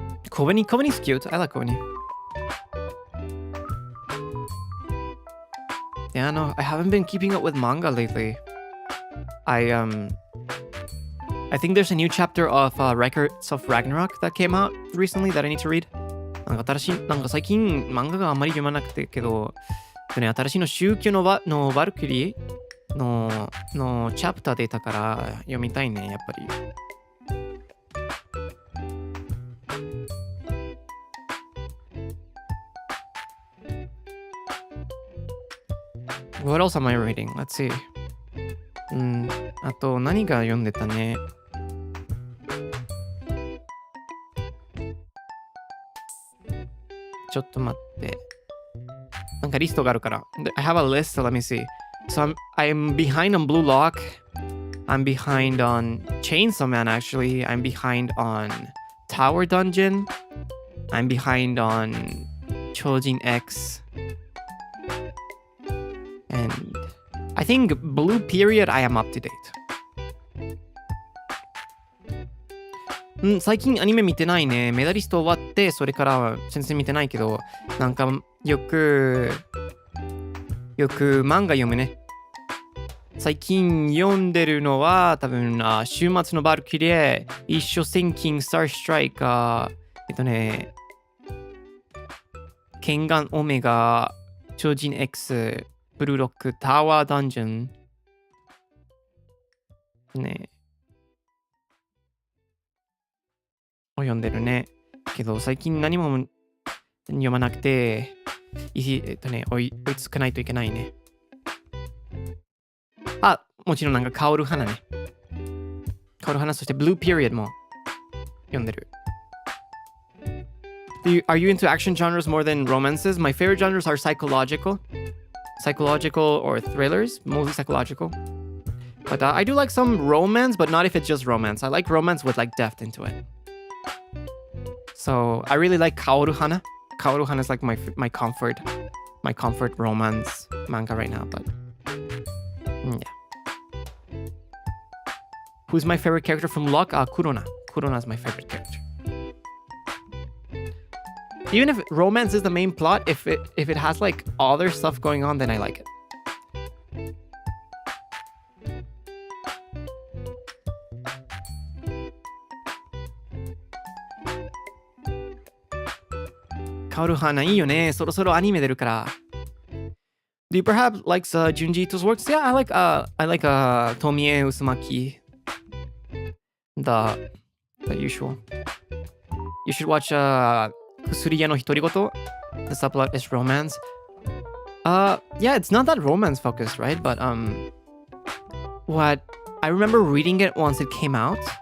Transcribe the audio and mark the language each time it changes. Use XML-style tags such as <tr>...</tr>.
<en>Kobeni. Kobeni's cute. I like Kobeni. Yeah, no, I haven't been keeping up with manga lately. I think there's a new chapter of Records of Ragnarok that came out recently that I need to read.</en> <ja>なんか最近漫画があんまり読まなくてけど、新しいの宗教のバルキリーのチャプター出たから読みたいね、やっぱり。</ja> <en>What else am I reading? Let's see.</en> <ja>あと何が読んでたね。ちょっと待って。なんかリストがあるから。</ja> <en>I have a list, so let me see. So I'm behind on Blue Lock. I'm behind on Chainsaw Man, actually. I'm behind on Tower Dungeon. I'm behind on Chojin X. And I think Blue Period, I am up to date.</en> <ja>最近アニメ見てないね。メダリスト終わって、それからは全然見てないけど、なんかよく漫画読むね。最近読んでるのは多分週末のバルキリー、一緒戦金スターストライカー、ケンガンオメガ、超人 X、ブルーロック、タワーダンジョン。ね。を読んでるね。けど最近何も読まなくて、追いつかないといけないね。あ、もちろんなんか香る花ね。香る花、そして Blue Period も読んでる。</ja> <en>Are you into action genres more than romances? My favorite genres are psychological or thrillers, mostly psychological. But I do like some romance, but not if it's just romance. I like romance with like depth into it. So I really like Kaoru Hana. Kaoru Hana is like my comfort romance manga right now. But yeah. Who's my favorite character from Lock? Kurona. Kurona is my favorite character. Even if romance is the main plot, if it has like other stuff going on, then I like it.</en> <ja>Kaoruhana いいよね。そろそろアニメ出るから。</ja> <en>Do you perhaps like Junji Ito's works? Yeah, I like Tomie Uzumaki. The usual. You should watch Kusuriya no Hitorigoto. The subplot is romance. Yeah, it's not that romance focused, right? But what I remember reading it once it came out.</en>